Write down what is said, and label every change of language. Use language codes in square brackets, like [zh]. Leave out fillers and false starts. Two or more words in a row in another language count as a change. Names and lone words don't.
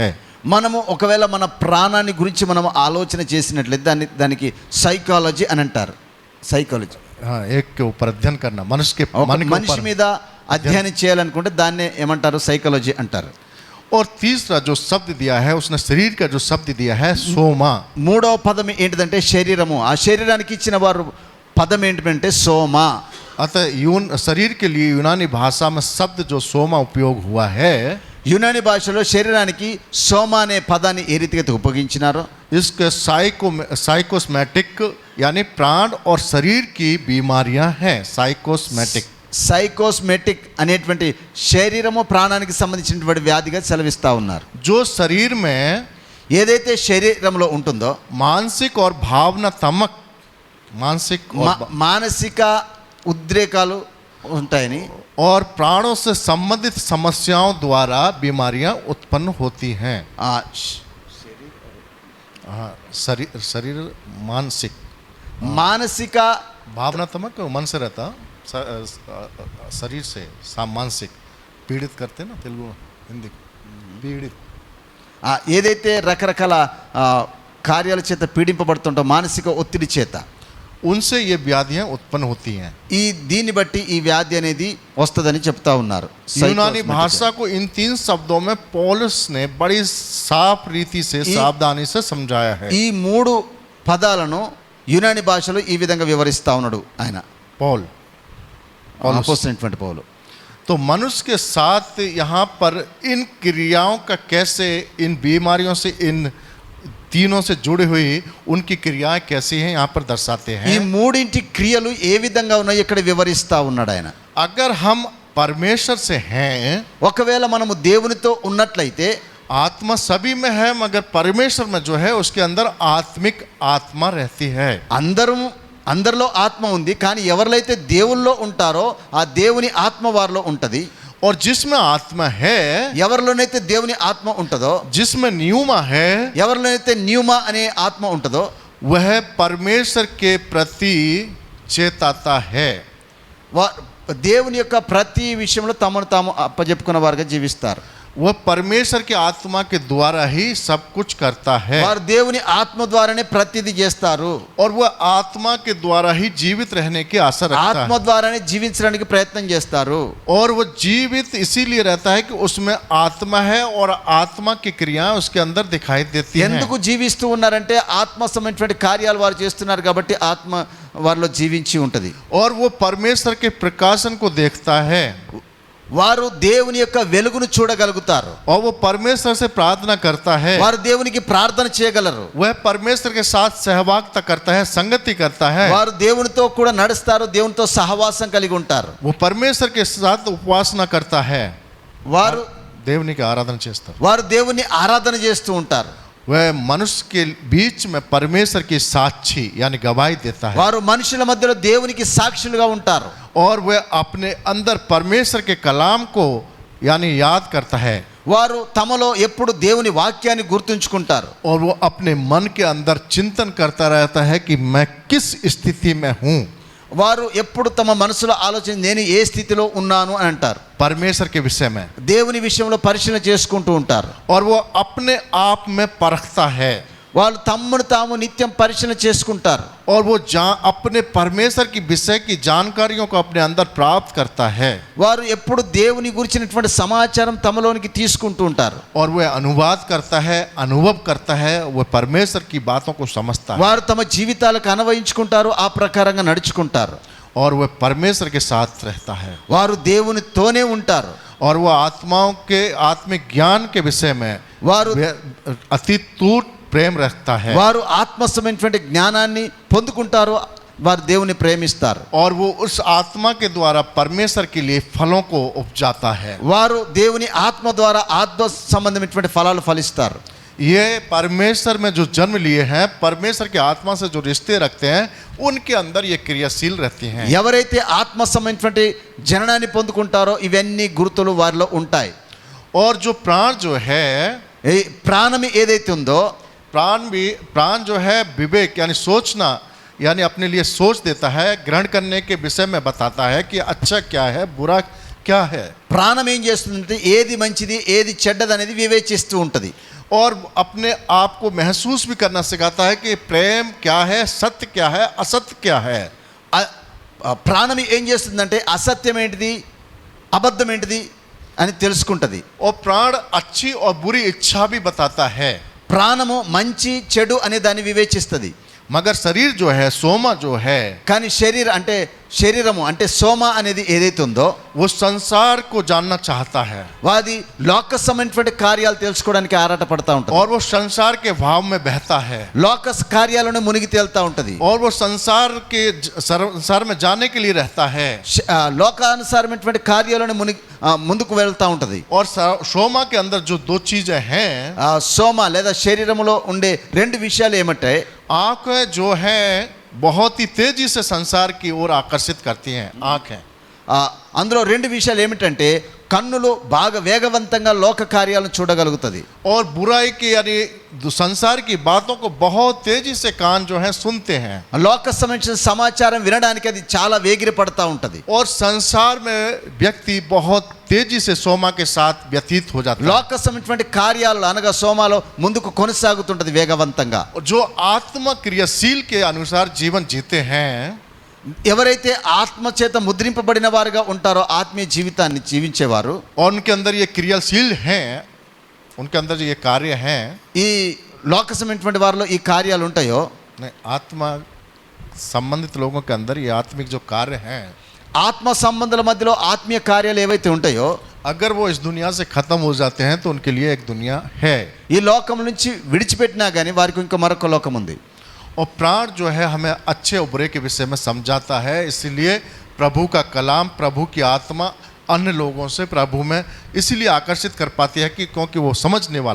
[te] మనము ఒకవేళ మన ప్రాణాన్ని గురించి మనం ఆలోచన చేసినట్లయితే దానికి సైకాలజీ అని అంటారు. సైకాలజీ. [hi] हाँ, एक के ऊपर अध्ययन करना मनुष्य के मन के [te] మనిషి [hi] ऊपर. [te] మీద అధ్యయనం చేయాలనుకుంటే దాన్నే ఏమంటారు? సైకాలజీ అంటారు. [hi] और तीसरा जो शब्द दिया है उसने शरीर का जो शब्द दिया है सोमा. [te] మూడవ పదం ఏంటిదంటే శరీరము. ఆ శరీరానికి ఇచ్చిన వారు పదం ఏంటంటే సోమా. [hi] अतः शरीर के लिए यूनानी भाषा में शब्द जो सोमा उपयोग हुआ है, [te] యునాని భాషలో శరీరానికి సోమా అనే పదాన్ని ఏ రీతిగా ఉపయోగించినారో [hi] इसके साइकोस्मेटिक यानी प्राण और शरीर की बीमारियां हैं. साइकोस्मेटिक [te] సైకోస్మెటిక్ అనేటువంటి శరీరము ప్రాణానికి సంబంధించినటువంటి వ్యాధిగా సెలవిస్తూ ఉన్నారు. [hi] जो शरीर में [te] ఏదైతే శరీరంలో ఉంటుందో [hi] मानसिक और भावनात्मक मानसिक [te] మానసిక ఉద్రేకాలు ఉంటాయని [hi] और प्राणों से संबंधित समस्याओं द्वारा बीमारियां उत्पन्न होती हैं. हाँ, शरीर मानसिक [te] మానసిక [hi] भावनात्मक मन से रहता शरीर से मानसिक पीड़ित करते ना तेलुगु हिंदी पीड़ित. [te] ఏదైతే రకరకాల కార్యాల చేత పీడింపబడుతుంటో మానసిక ఒత్తిడి చేత [hi] उनसे ये व्याधियां उत्पन्न होती हैं. [te] దీన్ని బట్టి ఈ వ్యాధి అనేది వస్తుందని చెప్తా ఉన్నారు. [hi] यूनानी भाषा को इन 3 शब्दों में पौलुस ने बड़ी साफ रीति से सावधानी से समझाया है. [te] ఈ 3 పదాలను యునాని భాషలో ఈ విధంగా వివరిస్తా ఉన్నాడు ఆయన. [hi] पौल [te] అపోస్తలుడైనటువంటి పౌలు. [hi] तो मनुष्य के साथ यहाँ पर इन क्रियाओं का कैसे, इन बीमारियों से, इन तीनों से जुड़ी हुई उनकी क्रियाएं कैसी हैं यहाँ पर दर्शाते [te] ఈ [hi] हैं। [te] మూడింటి క్రియలు ఏ విధంగా ఉన్నాయో ఇక్కడ వివరిస్తా ఉన్నాడు ఆయన. [hi] अगर हम परमेश्वर से हैं, [te] ఒకవేళ మనము దేవునితో ఉన్నట్లయితే [hi] आत्मा सभी में है, मगर परमेश्वर में जो है उसके अंदर आत्मिक आत्मा रहती है। [te] అందరిలో ఆత్మ ఉంది, కానీ ఎవరిలైతే దేవుల్లో ఉంటారో ఆ దేవుని ఆత్మ వారిలో ఉంటది. [hi] और जिसमें आत्मा है, [te] ఎవరిలోనైతే దేవుని ఆత్మ ఉంటదో, [hi] जिसमें न्यूमा है, [te] ఎవరిలోనైతే న్యూమా అనే ఆత్మ ఉంటదో [hi] वह परमेश्वर के प्रति चेताता है। [te] దేవుని యొక్క ప్రతి విషయంలో తమను తాము అప్పజెప్పుకున్న వారుగా జీవిస్తారు. [hi] वह परमेश्वर की आत्मा के द्वारा ही सब कुछ करता है, [te] వారు దేవుని ఆత్మ ద్వారానే ప్రతిదీ చేస్తారు. [hi] और वह आत्मा के द्वारा ही जीवित रहने की आशा रखता [te] ఆత్మ [hi] है। [te] ద్వారానే జీవించడానికి ప్రయత్నం చేస్తారు. [hi] और वह जीवित इसीलिए रहता है कि उसमें आत्मा है और आत्मा की क्रियाएं उसके अंदर दिखाई देती हैं। [te] ఎందుకు జీవిస్తూ ఉన్నారంటే ఆత్మ సంబంధించిన కార్యాలు వారు చేస్తున్నారు కాబట్టి ఆత్మ వారిలో జీవించి ఉంటది. [hi] और वो परमेश्वर के प्रकाशन को देखता है, [te] వారు దేవుని యొక్క వెలుగును చూడగలుగుతారు. [hi] और वो परमेश्वर से प्रार्थना करता है, [te] వారు దేవునికి ప్రార్థన చేయగలరు. [hi] वह परमेश्वर के साथ सहभागिता करता है, संगति करता है। [te] వారు దేవునితో కూడా నడుస్తారు, దేవునితో సహవాసం కలిగి ఉంటారు. [hi] वो परमेश्वर के साथ उपासना करता है, [te] వారు దేవుని [hi] की आराधना [te] చేస్తారు। వారు దేవుని ఆరాధన చేస్తూ ఉంటారు. [hi] वह मनुष्य के बीच में परमेश्वर की साक्षी यानी गवाही देता है, [te] వారు మనుషుల మధ్యలో దేవునికి సాక్షులుగా ఉంటారు. [hi] और वह अपने अंदर परमेश्वर के कलाम को यानी याद करता है, [te] వారు తమలో ఎప్పుడు దేవుని వాక్యాన్ని గుర్తుంచుకుంటారు. [hi] और वो अपने मन के अंदर चिंतन करता रहता है कि मैं किस स्थिति में हूँ। [te] వారు ఎప్పుడు తమ మనసులో ఆలోచన నేను ఏ స్థితిలో ఉన్నాను అని అంటారు. [hi] परमेश्वर के विषय में, [te] దేవుని విషయంలో పరిశీలన చేసుకుంటూ ఉంటారు. [hi] और वो अपने आप में परखता है, [te] వాళ్ళు తమ్మును తాము నిత్యం పరిశీలన చేసుకుంటారు. [hi] और वो अपने परमेश्वर की विषय की जानकारियों को अपने अंदर प्राप्त करता है, [te] వారు ఎప్పుడు దేవుని గురించినటువంటి సమాచారం తమలోనికి తీసుకుంటూ ఉంటారు. [hi] और वह अनुवाद करता है, अनुभव करता है, वह परमेश्वर की बातों को समझता है, [te] వారు తమ జీవితాలకు అన్వయించుకుంటారు, ఆ ప్రకారంగా నడుచుకుంటారు. [hi] और वह परमेश्वर के साथ रहता है, [te] వారు దేవునితోనే ఉంటారు. [hi] और वह आत्माओं के आत्मिक ज्ञान के विषय में [te] వారు [hi] अतितूट प्रेम रखता है, [te] వారు ఆత్మ సంబంధించినటువంటి జ్ఞానాన్ని పొందుకుంటారు, వారు దేవుని ప్రేమిస్తారు. [hi] और वो उस आत्मा के द्वारा परमेश्वर के लिए फलों को उपजाता है। [te] వారు దేవుని ఆత్మ ద్వారా ఆత్మ సంబంధమైనటువంటి ఫలాలు ఫలిస్తారు. [hi] ये परमेश्वर में जो जन्म लिए हैं, परमेश्वर की आत्मा से जो रिश्ते रखते हैं, उनके अंदर ये क्रियाशील रहती हैं। [te] ఎవరైతే ఆత్మ సంబంధించినటువంటి జననాన్ని పొందుకుంటారో ఇవన్నీ గుర్తులు వారిలో ఉంటాయి. [hi] और जो प्राण जो है, [te] ఈ ప్రాణం ఏదైతే ఉందో, [hi] प्राण जो है विवेक यानी सोचना, यानी अपने लिए सोच देता है, ग्रहण करने के विषय में बताता है कि अच्छा क्या है, बुरा क्या है। [te] ప్రాణం ఏం చేస్తుందంటే ఏది మంచిది ఏది చెడ్డది అనేది వివేచిస్తూ ఉంటుంది. [hi] और अपने आप को महसूस भी करना सिखाता है कि प्रेम क्या है, सत्य क्या है, असत्य क्या है। [te] ప్రాణం ఏం చేస్తుందంటే అసత్యం ఏంటిది అబద్ధం ఏంటిది అని తెలుసుకుంటది. [hi] और प्राण अच्छी और बुरी इच्छा भी बताता है, [te] ప్రాణము మంచి చెడు అనే దాన్ని వివేచిస్తుంది. [hi] मगर शरीर जो है, सोमा जो है, [te] కానీ శరీరము అంటే సోమ అనేది ఏదైతే ఉందో [hi] वो संसार को जानना चाहता है, [te] వాది లోక సంబంధించిన కార్యాలు తెలుసుకోవడానికి ఆరాట పడతా ఉంటుంది. [hi] और वो संसार के भाव में बहता है, [te] లోక కార్యాలను మునిగి తేలుతా ఉంటది. [hi] और वो संसार में जाने के लिए रहता है, [te] లోకానుసారమైనటువంటి కార్యాలను ముందుకు వెళ్తా ఉంటది. [hi] और सोमा के अंदर जो दो चीजें हैं, [te] సోమ లేదా శరీరములో ఉండే రెండు విషయాలు ఏమంటే [hi] आंखें जो है बहुत ही तेजी से संसार की ओर आकर्षित करती हैं। आंखें, [te] అందులో రెండు విషయాలు ఏమిటంటే కన్నులు బాగా వేగవంతంగా లోక కార్యాలను చూడగలుగుతుంది. [hi] और बुराई की यानी संसार की बातों को बहुत तेजी से कान जो है सुनते हैं, [te] లోక సంబంధించిన సమాచారం వినడానికి అది చాలా వేగిర పడతా ఉంటది. [hi] और संसार में व्यक्ति बहुत तेजी से सोमा के साथ व्यतीत हो जाता है। [te] లోక సంబంధించిన కార్యాలు అనగా సోమాలో ముందుకు కొనసాగుతుంటది వేగవంతంగా. [hi] जो आत्म क्रियाशील के अनुसार जीवन जीते हैं, [te] ఎవరైతే ఆత్మ చేత ముద్రింపబడిన వారుగా ఉంటారో ఆత్మీయ జీవితాన్ని జీవించేవారు, [hi] और उनके अंदर ये क्रियाशील हैं, उनके अंदर ये कार्य हैं, [te] ఈ లోక సంబంధించిన వారిలో ఈ కార్యాలు ఉంటాయో [hi] आत्मा संबंधित लोगों के अंदर ये आत्मिक जो कार्य हैं, [te] ఆత్మ సంబంధాల మధ్యలో ఆత్మీయ కార్యాలు ఏవైతే ఉంటాయో [hi] अगर वो इस दुनिया से खत्म हो जाते हैं तो उनके लिए एक दुनिया है। [te] ఈ లోకం నుంచి విడిచిపెట్టినా కానీ వారికి ఇంకా మరొక లోకం ఉంది. [hi] और प्राण जो है हमें अच्छे और बुरे के विषय में समझाता है, इसलिए प्रभु का कलाम, प्रभु की आत्मा अन्य लोगों से प्रभु में इसीलिए आकर्षित कर पाती है कि क्योंकि वो समझने वाला